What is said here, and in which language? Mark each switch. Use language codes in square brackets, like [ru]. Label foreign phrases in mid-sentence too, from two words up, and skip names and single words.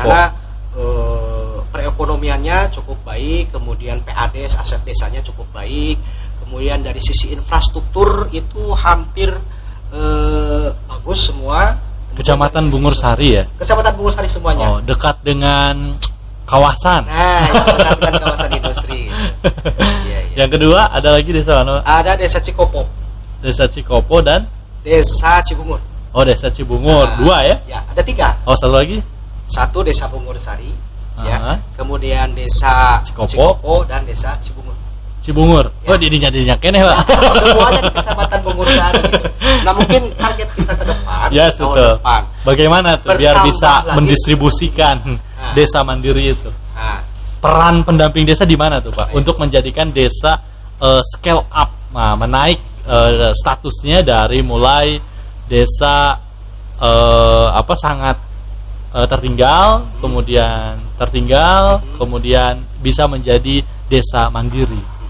[id] sana perekonomiannya cukup baik, kemudian PADes aset desanya cukup baik, kemudian dari sisi infrastruktur itu hampir bagus semua. Kemudian Kecamatan dari sisi Bungur sosial- Sari ya? Kecamatan Bungur Sari semuanya. Oh, dekat dengan kawasan. Nah, itu dekat dengan kawasan industri. Iya, iya. Yang kedua ada lagi desa mana? Ada desa Cikopo, Desa Cikopo dan desa Cibungur. desa Cibungur. Nah, Dua ya? Ya, ada 3. Oh, satu lagi? Satu desa Bungur Sari, ya. Aha. Kemudian desa Cikopo. Cikopo dan desa Cibungur. Cibungur. Ya. [su] Oh, didinya kene, [id] Pak. Semuanya di kecamatan Bungur Sari gitu. Nah, mungkin target kita ke depan, Ya, tahun betul. depan. Bagaimana tuh biar Bertambah bisa lagi. mendistribusikan Nah. desa mandiri itu? Nah, Peran pendamping desa di mana tuh, Pak? Baik. Untuk menjadikan desa [en] scale up, [id] menaik statusnya dari mulai desa sangat tertinggal, kemudian tertinggal, kemudian bisa menjadi desa mandiri.